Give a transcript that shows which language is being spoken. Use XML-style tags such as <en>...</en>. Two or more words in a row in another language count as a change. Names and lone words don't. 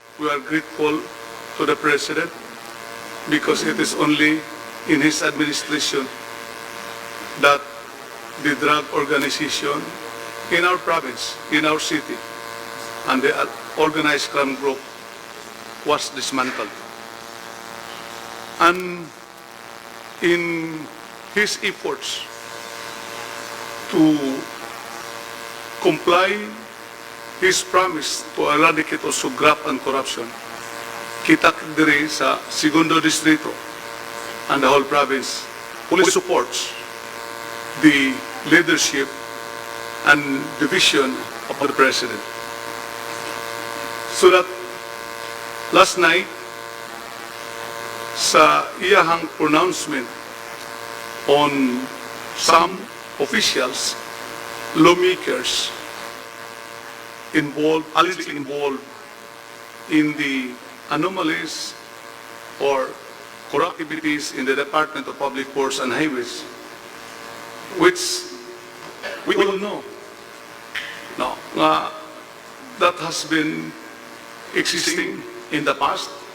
<en>we are grateful to the President because it is only in his administration that the drug organization in our province, in our city, and the organized crime group was dismantled. And in his efforts to comply his promise to eradicate also graft and corruption,</en> <hil>kita diri sa</hil> <en>Segundo Distrito and the whole province fully supports the leadership and the vision of the President. So that last night,</en> <hil>sa iyahang</hil> <en>pronouncement on some officials, lawmakers allegedly involved in the anomalies or corrupt activities in the Department of Public Works and Highways, which we all know that has been existing in the past.</en>